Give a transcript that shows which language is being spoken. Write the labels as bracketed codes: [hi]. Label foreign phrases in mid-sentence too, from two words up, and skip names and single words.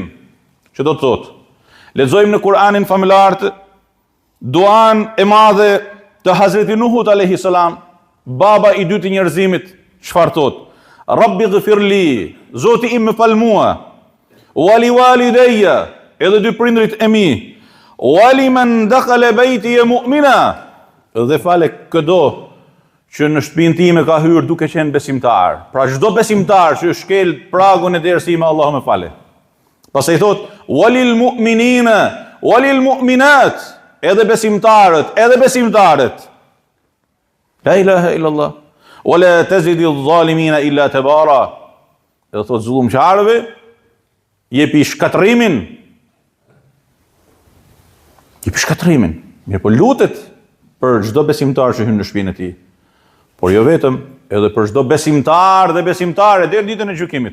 [sq] Që do të thotë, lexojmë në Kur'anin famëlar duan e madhe të Hazreti Nuhut [ar] عليه السلام, [sq] baba i dytë i njerëzimit, çfarë thotë? [ar] رب اغفر لي, [sq] Zoti im më fal mua, [ar] ولوالدي, [sq] edhe dy prindrit e mi, [ar] ولمن دخل بيتي مؤمنا, [sq] dhe fale këdo që në shtëpinë time ka hyrë duke qenë besimtar. Pra çdo besimtar që shkel pragun e derës time, Allahu më fale. Pastaj thot, [ar] وللمؤمنين وللمؤمنات, [sq] edhe besimtarët. [ar] لا إله إلا الله. ولا تزد الظالمين إلا تبارا. [sq] Edhe thot zullumçarëve, jepi shkatrimin. Mirë po lutet për çdo besimtar që hyn në shtëpinë e tij. Por jo vetëm, edhe për çdo besimtar dhe besimtare deri ditën e gjykimit.